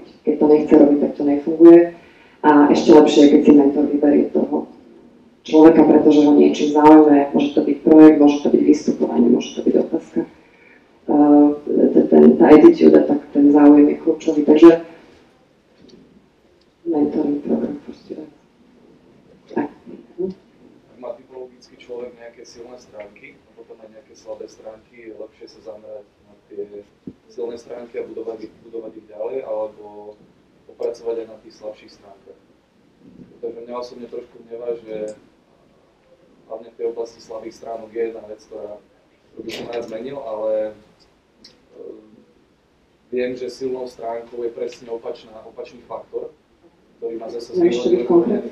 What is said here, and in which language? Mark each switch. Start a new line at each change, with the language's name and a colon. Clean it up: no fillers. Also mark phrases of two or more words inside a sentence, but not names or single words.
Slovak: Keď to nechce robiť, tak to nefunguje. A ešte lepšie je, keď si mentor vyberie toho človeka, pretože ho niečím zaujme, môže to byť projekt, môže to byť vystupovanie, môže to byť otázka. Tá attitude, tak ten záujem je kľúčový, takže
English: mentoring program for students.
Slovak: Má typologický človek nejaké silné stránky a potom aj nejaké slabé stránky, je lepšie sa zamerať na tie silné stránky a budovať ich ďalej, alebo popracovať aj na tých slabších stránkach. Takže mňa osobne trošku hnevá, že hlavne v tej oblasti slabých stránok je jedna vec, ktorá by som rád zmenil, ale viem, že silnou stránkou je presne opačný faktor, ktorý má zase zvýhodňovanie.